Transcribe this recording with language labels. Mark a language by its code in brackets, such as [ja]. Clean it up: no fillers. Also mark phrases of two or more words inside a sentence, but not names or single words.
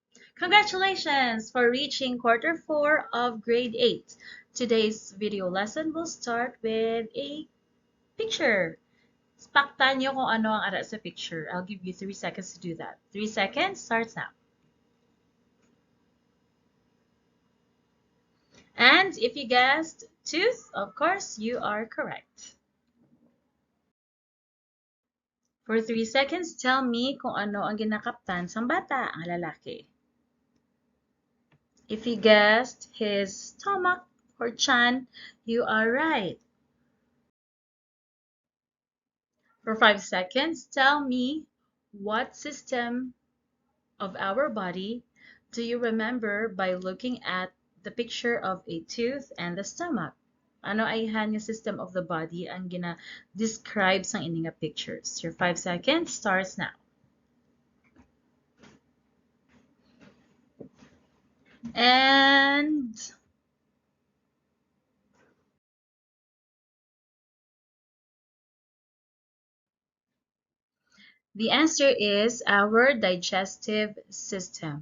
[en] Congratulations for reaching quarter 4 of grade 8. Today's video lesson will start with a picture. [hil] Paktan nyo kung ano ang ara sa picture. [en] I'll give you 3 seconds to do that. 3 seconds starts now. And if you guessed tooth, of course, you are correct. For 3 seconds, tell me [hil] kung ano ang ginakaptan sang bata, ang lalaki. [en] If you guessed his stomach or chan, you are right. For 5 seconds, tell me what system of our body do you remember by looking at the picture of a tooth and the stomach? [hil] Ano ay yung [en] system of the body [hil] ang gina-describe sang ining pictures? [en] Your 5 seconds starts now. And the answer is our digestive system.